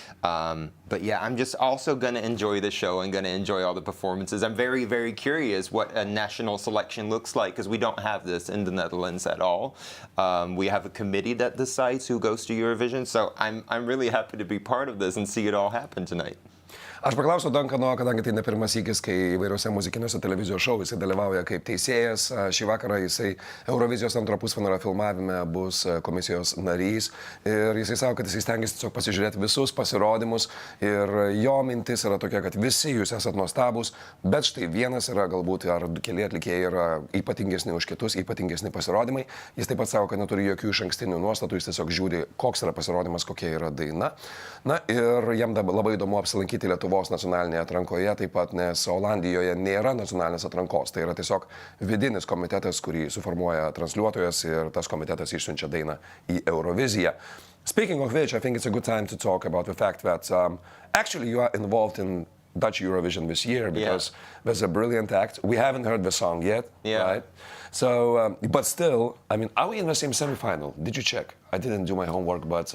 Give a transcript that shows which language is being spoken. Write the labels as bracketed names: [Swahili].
[English] But yeah, I'm just also going to enjoy the show and going to enjoy all the performances. I'm very, very curious what a national selection looks like because we don't have this in the Netherlands at all. We have a committee that decides who goes to Eurovision, so I'm really happy to be part of this and see it all happen tonight. [Lithuanian] Aš paklausiau Duncano, kadangi tai ne pirmas įkis, kai įvairiuose muzikiniuose televizijos šou jisai dalyvauja kaip teisėjas. Šį vakarą jisai Eurovizijos antro pusfinalio filmavime bus komisijos narys. Ir jisai sako, kad jisai stengiasi tiesiog pasižiūrėti visus pasirodymus. Ir jo mintis yra tokia, kad visi jūs esat nuostabus, bet štai vienas yra galbūt, ar keli atlikėjai yra ypatingesni už kitus, ypatingesni pasirodymai. Jis taip pat sako, kad neturi jokių išankstinių nuostatų, jis tiesiog žiūri, koks yra pasirodymas, kokia yra daina. Na ir jam labai įdomu apsilankyti Lietuvos nacionalinėje atrankoje, taip pat nes Olandijoje nėra nacionalinės atrankos. Tai yra tiesiog vidinis komitetas, kurį suformuoja transliuotojas ir tas komitetas išsiunčia dainą į Euroviziją. [English] Speaking of which, I think it's a good time to talk about the fact that actually you are involved in Dutch Eurovision this year because there's a brilliant act. We haven't heard the song yet, right? So, but still, I mean, are we in the same semifinal? Did you check? I didn't do my homework, but